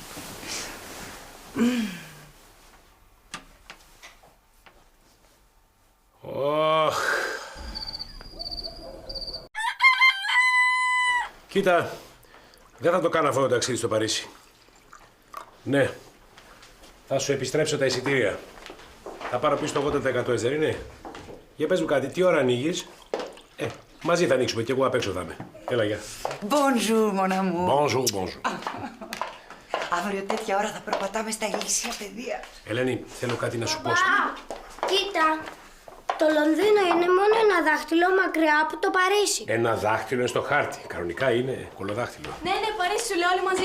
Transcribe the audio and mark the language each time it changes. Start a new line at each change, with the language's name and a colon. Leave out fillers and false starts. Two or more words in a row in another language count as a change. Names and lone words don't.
Greek: Κοίτα, δεν θα το κάνω αυτό το ταξίδι στο Παρίσι. Ναι, θα σου επιστρέψω τα εισιτήρια. Θα πάρω πίσω το 80%, έτσι δεν είναι? Για πες μου κάτι, τι ώρα ανοίγεις? Μαζί θα ανοίξουμε και εγώ απ' έξω θα είμαι. Έλα, γεια.
French: Bonjour, mon amour. Bonjour.
Greek: Αύριο τέτοια ώρα θα περπατάμε στα ηλίσια παιδεία. Ελένη, θέλω κάτι να σου πω. Κοίτα, το Λονδίνο είναι μόνο ένα δάχτυλο μακριά από το Παρίσι. Ένα δάχτυλο είναι στο χάρτη. Κανονικά είναι κολοδάχτυλο. Ναι, Παρίσι σου λέω όλοι μαζί.